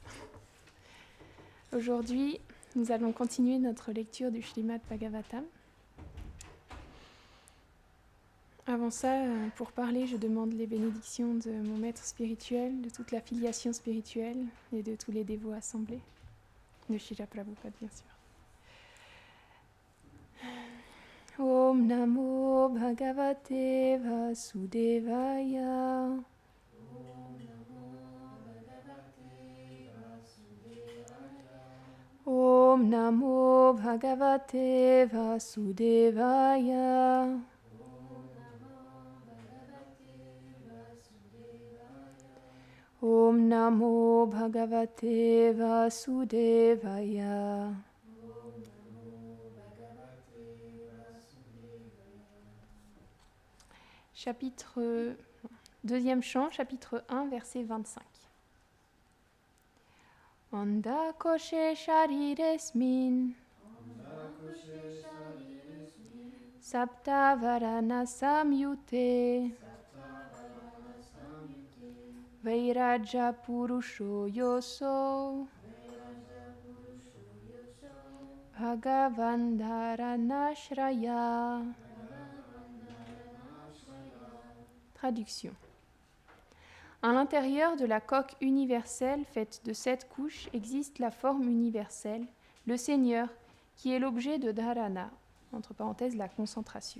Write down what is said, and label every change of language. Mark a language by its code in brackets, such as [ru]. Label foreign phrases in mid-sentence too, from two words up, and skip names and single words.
[fr] Aujourd'hui, nous allons continuer notre lecture du Srimad Bhagavatam. Avant ça, pour parler, je demande les bénédictions de mon maître spirituel, de toute la filiation spirituelle et de tous les dévots assemblés, de Srila Prabhupada bien sûr. [sa] ॐ नमो भगवते वासुदेवाय. ॐ नमो भगवते वासुदेवाय. ॐ नमो भगवते वासुदेवाय. [fr] Deuxième chant, chapitre 1, verset 25. [sa] अण्ड कोशे शरीरेऽस्मिन् सप्त वरण संयुते वैराज पुरुषो योऽसौ भगवद्धारणाश्रय. [fr] Traduction. À l'intérieur de la coque universelle faite de 7 couches existe la forme universelle, le Seigneur, qui est l'objet de dharana, entre parenthèses la concentration.